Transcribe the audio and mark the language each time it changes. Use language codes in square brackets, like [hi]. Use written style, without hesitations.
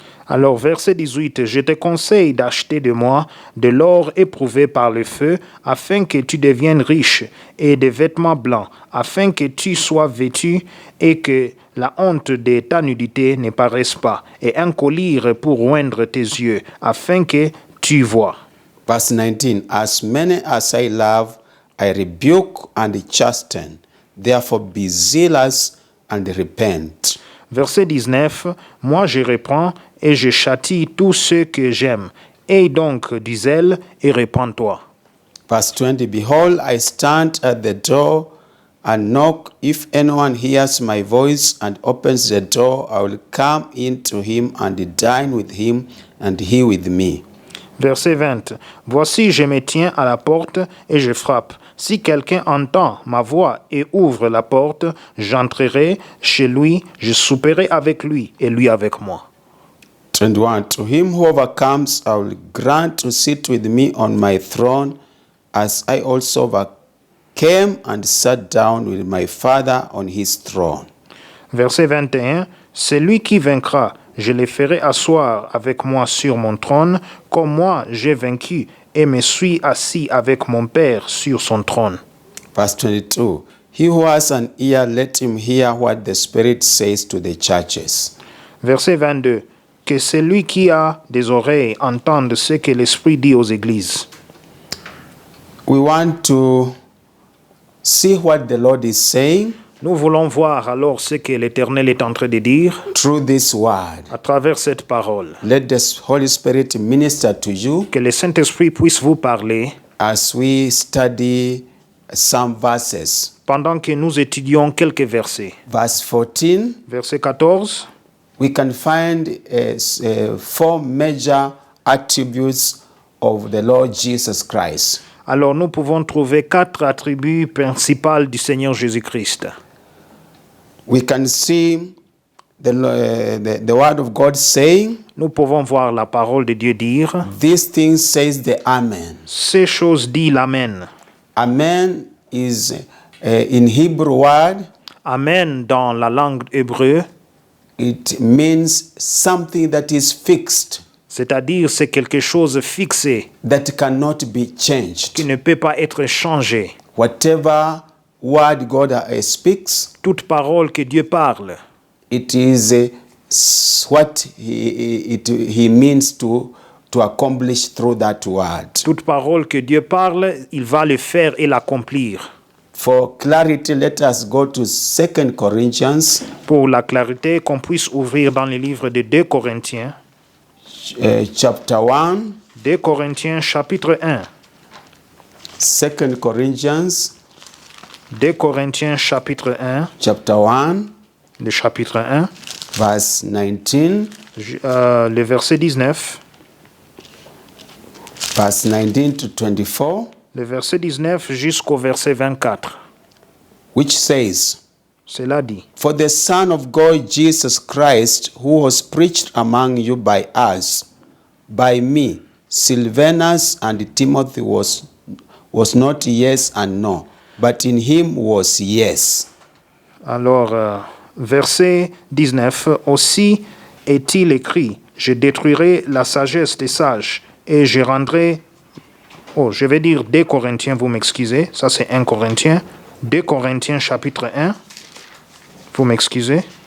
[fr] Alors, verset 18, je te conseille d'acheter de moi de l'or éprouvé par le feu, afin que tu deviennes riche, et des vêtements blancs, afin que tu sois vêtu, et que la honte de ta nudité ne paraisse pas, et un collier pour oindre tes yeux, afin que tu vois. [en] Verse 19, "As many as I love, I rebuke and chasten. Therefore be zealous and repent." [fr] Verset 19, moi je reprends et je châtie tous ceux que j'aime. Aie donc du zèle et répands-toi. [en] Verse 20, "Behold, I stand at the door and knock. If anyone hears my voice and opens the door, I will come in to him and dine with him, and he with me." [fr] Verset 20, voici je me tiens à la porte et je frappe. Si quelqu'un entend ma voix et ouvre la porte, j'entrerai chez lui, je souperai avec lui et lui avec moi. [en] 21, "To him who overcomes, I will grant to sit with me on my throne, as I also overcame and sat down with my Father on his throne." [fr] Verset 21, celui qui vaincra, je le ferai asseoir avec moi sur mon trône, comme moi j'ai vaincu et me suis assis avec mon Père sur son trône. [en] Verse 22, "He who has an ear, let him hear what the Spirit says to the churches." [fr] Verset 22, que celui qui a des oreilles entende ce que l'Esprit dit aux églises. [en] We want to see what the Lord is saying [fr] Nous voulons voir alors ce que l'Éternel est en train de dire [en] through this word. [fr] à travers cette parole. [en] Let the Holy Spirit minister to you [fr] Que le Saint-Esprit puisse vous parler [en] as we study some verses. [fr] pendant que nous étudions quelques versets. [en] Verse 14, [fr] Verset 14, [en] we can find four major attributes of the Lord Jesus Christ. [fr] alors nous pouvons trouver 4 attributs principaux du Seigneur Jésus-Christ. [en] We can see the word of God saying, [fr] Nous pouvons voir la parole de Dieu dire, [en] "These things says the Amen." [fr] ces choses dit l'Amen. [en] Amen is in Hebrew word, [fr] Amen dans la langue hébreu, [en] it means something that is fixed, [fr] c'est-à-dire c'est quelque chose fixé [en] that cannot be [fr] qui [en] changed. [fr] ne peut pas être changé. [en] Whatever word God speaks, [fr] toute parole que Dieu parle, [en] it is what he means to accomplish through that word. [fr] toute parole que Dieu parle, il va le faire et l'accomplir. [en] For clarity, let us go to 2 Corinthians [fr] Pour la clarité, qu'on puisse ouvrir dans le livre de 2 Corinthiens. [en] chapter 1. [fr] 2 Corinthiens chapitre 1. [en] 2 Corinthians [fr] 2 Corinthiens chapitre 1, [en] chapter 1, [fr] le chapitre 1, [en] verse 19, [fr] le verset 19, [en] verse 19 to 24, [fr] le verset 19 jusqu'au verset 24. [en] which says, [fr] Cela dit, [en] For the Son of God, Jesus Christ, who was preached among you by us, by me, Silvanus and Timothy was not yes and no, but in him was yes. [fr] alors, verset 19, aussi est-il écrit, je détruirai la sagesse des sages et je rendrai, je vais dire 2 Corinthiens, vous m'excusez, ça c'est 1 Corinthiens, 2 Corinthiens chapitre 1, vous m'excusez,